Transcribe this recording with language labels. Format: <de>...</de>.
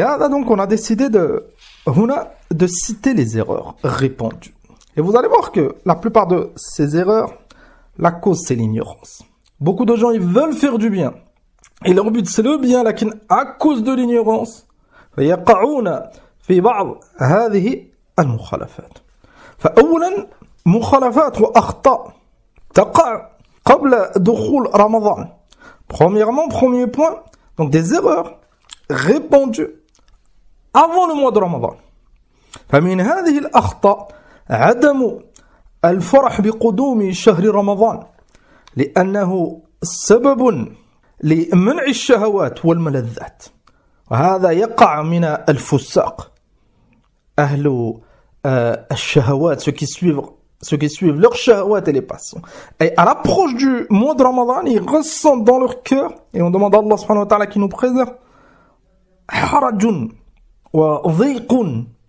<fr>Donc on a décidé de citer les erreurs répandues. Et vous allez voir que la plupart de ces erreurs, la cause c'est l'ignorance. Beaucoup de gens, ils veulent faire du bien. Et leur but c'est le bien, lakin à cause de l'ignorance,</fr> <ar>فيقعون في بعض هذه المخالفات. فأولا مخالفات وأخطاء تقع قبل دخول رمضان.</ar> <fr>Premièrement, premier point, donc des erreurs répandues avant le mois de Ramadan.</fr> <ar>فمن هذه الأخطاء عدم الفرح بقدوم شهر رمضان لأنه سبب لمنع الشهوات والملذات. وهذا يقع من الفساق أهل الشهوات,</ar> <fr>ceux qui suivent leurs shahawat et les passions. Et à l'approche du mois de Ramadan, ils ressentent dans leur cœur, et on demande à Allah subhanahu wa ta'ala qui nous préserve,</fr> <ar>harajun wa dhiqun.</ar>